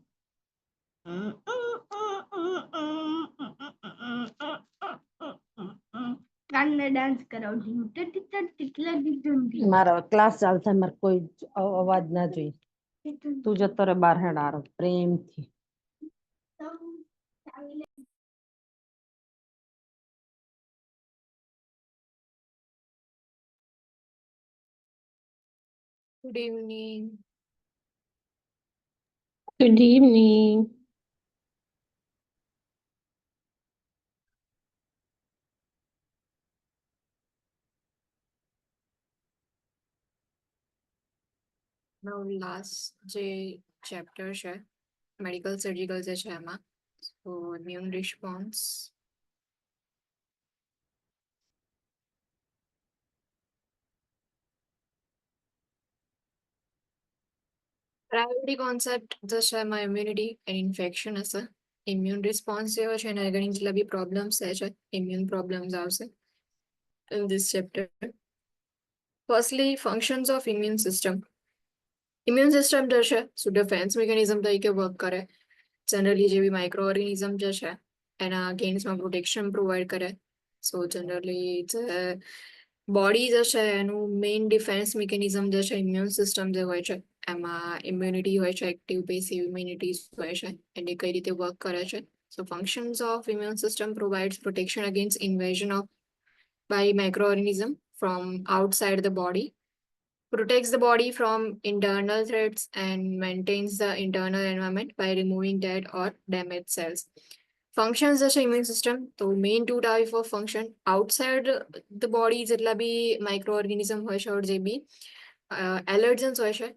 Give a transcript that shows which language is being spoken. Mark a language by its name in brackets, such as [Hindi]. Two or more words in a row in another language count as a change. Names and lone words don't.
[Gujarati] કાનને ડાન્સ કરાવજો મારો ક્લાસ ચાલુ થાય મારે કોઈ અવાજ ના જોઈએ તું જતો રે બહાર હેડ આરો પ્રેમથી [English] Good evening. good evening Now last જે chapter છે medical surgical [Gujarati] જે છે એમાં [English] so immune response priority concept [Gujarati] જે છે એમાં [English] immunity and infection હશે immune response [Gujarati] જેવો છે એના ઘણી જેટલા બી [English] problems છે immune problems આવશે in this chapter. Firstly, functions of immune system. Immune system [Gujarati] જે છે [English] so defense mechanism [Gujarati] તરીકે વર્ક કરે જનરલી જેવી [English] micro organism [Gujarati] જે છે એના અગેન્સ્ટમાં [English] protection provide [Gujarati] કરે [English] so generally જે બોડી [Gujarati] જે છે એનું [English] main defense mechanism [Gujarati] જે છે [English] immune system [Gujarati] જે હોય છે એમાં [English] ઇમ્યુનિટી [Gujarati] હોય છે [English] active passive immunity [Gujarati] હોય છે એને કઈ રીતે વર્ક કરે છે [English] so functions of immune system provides protection against invasion of by microorganism from outside the body, protects the body from internal threats and maintains the internal environment by removing dead or damaged cells. Functions as immune system, so main two type of function outside the body [Gujarati] જેટલા બી [English] microorganism [Gujarati] હોય છે [English] or [Gujarati] જે બી [English] allergens [Gujarati] હોય છે